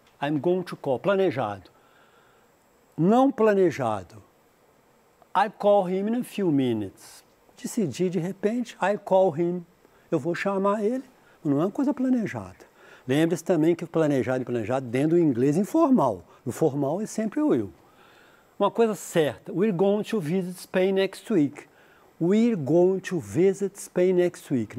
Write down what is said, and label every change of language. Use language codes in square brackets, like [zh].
[en] I'm going to call, [pt] planejado. Não planejado, [en] I call him in a few minutes. [pt] Decidi de repente, [en] I call him. [pt] Eu vou chamar ele, não é uma coisa planejada. Lembre-se também que planejado e planejado dentro do inglês informal. O formal é sempre o will. Uma coisa certa, [en] we're going to visit Spain next week. We're going to visit Spain next week.